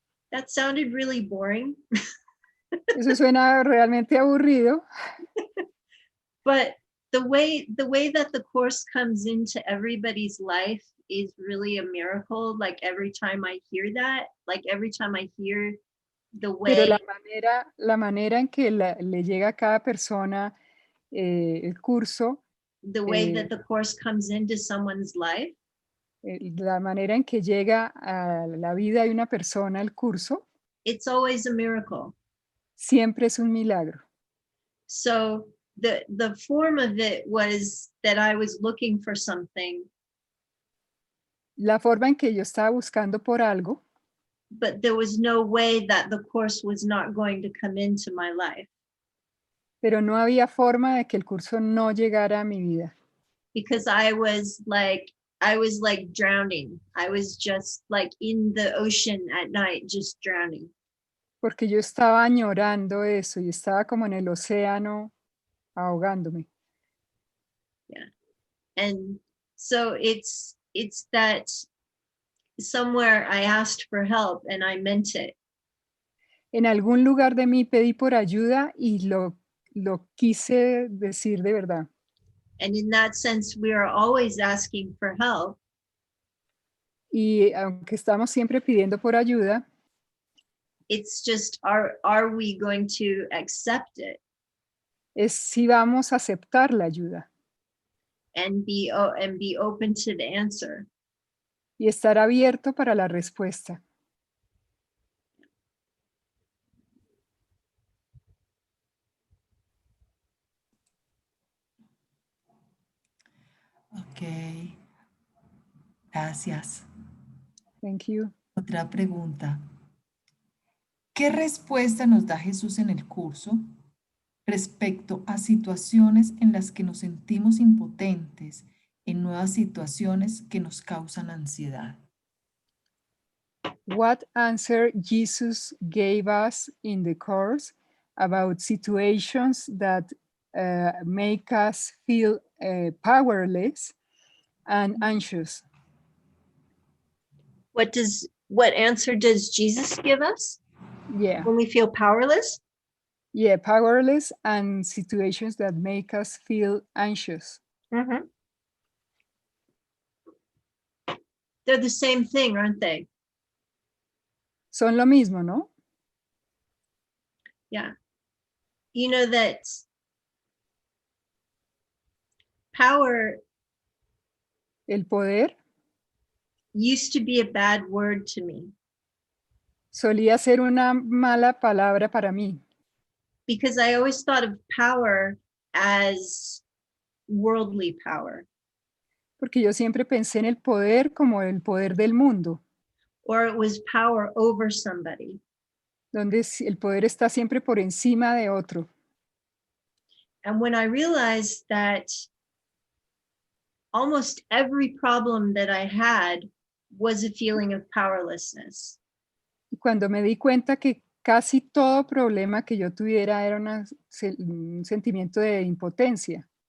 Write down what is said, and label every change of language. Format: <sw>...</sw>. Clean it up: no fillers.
<en>That sounded really boring.</en> <es>Eso suena realmente aburrido.</es> <en>But the way that the course comes into everybody's life is really a miracle. Like every time I hear that, like every time I hear the way.</en> <es>Pero la manera en que le llega a cada persona el curso,</es> <en>The way that the course comes into someone's life.</en> <es>La manera en que llega a la vida de una persona el curso,</es> <en>It's always a miracle.</en> <es>siempre es un milagro.</es> <en>So the form of it was that I was looking for something.</en> <es>La forma en que yo estaba buscando por algo,</es> <en>but there was no way that the course was not going to come into my life.</en> <es>pero no había forma de que el curso no llegara a mi vida.</es> <en>Because I was like drowning. I was just like in the ocean at night, just drowning.</en> <es>Porque yo estaba añorando eso y estaba como en el océano ahogándome.</es> <en>Yeah. And so it's that somewhere I asked for help and I meant it.</en> <es>En algún lugar de mí pedí por ayuda y lo quise decir de verdad.</es> <en>And in that sense, we are always asking for help.</en> <es>Y aunque estamos siempre pidiendo por ayuda,</es> <en>it's just, are we going to accept it?</en> <es>Es si vamos a aceptar la ayuda.</es> <en>And be open to the answer.</en> <es>Y estar abierto para la respuesta.</es> <en>Ok.</en> <es>Gracias.</es> <en>Thank you.</en> <es>Otra pregunta. ¿Qué respuesta nos da Jesús en el curso respecto a situaciones en las que nos sentimos impotentes, en nuevas situaciones que nos causan ansiedad?</es> <en>What answer Jesus gave us in the course about situations that make us feel powerless and anxious? What answer does Jesus give us? Yeah. When we feel powerless? Yeah, powerless and situations that make us feel anxious. Mm-hmm. They're the same thing, aren't they?</en> <es>Son lo mismo, ¿no?</es> <en>Yeah. You know that power</en> <es>El poder</es> <en>used to be a bad word to me.</en> <es>solía ser una mala palabra para mí.</es> <en>Because I always thought of power as worldly power.</en> <es>Porque yo siempre pensé en el poder como el poder del mundo,</es> <en>Or it was power over somebody.</en> <es>donde el poder está siempre por encima de otro.</es> <en>And when I realized that almost every problem that I had was a feeling of powerlessness.</en> <es>Y cuando me di cuenta que casi todo problema que yo tuviera era un sentimiento de impotencia.</es>